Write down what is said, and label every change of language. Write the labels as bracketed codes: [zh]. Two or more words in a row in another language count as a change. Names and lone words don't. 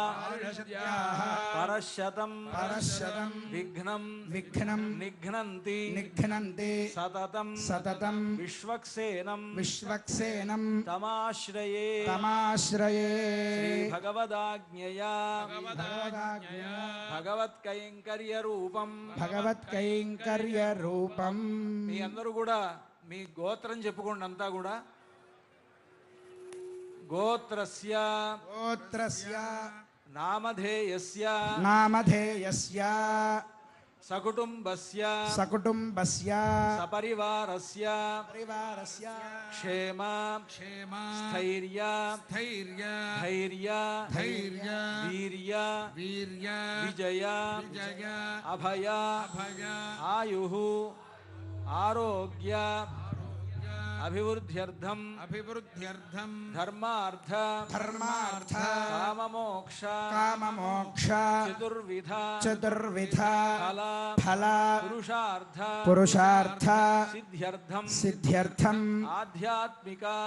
[sa] परशतं विघ्नं निघ्नन्ति सततं विश्वक्सेनं तमाश्रये श्री भगवदाज्ञया भगवत्कैंकर्यरूपं [te] మీ అందరూ కూడా మీ గోత్రం చెప్పుకోండి అంతా కూడా [sa] గోత్రస్య నామధేయస్య సకుటుంబస్య సపరివారస్య క్షేమ స్థైర్య ధైర్య వీర్య విజయ అభయ ఆయుః ఆరోగ్య अभिवृद्ध्यर्थं धर्मार्थ काममोक्ष चतुर्विध फल पुरुषार्थ सिद्ध्यर्थं आध्यात्मिक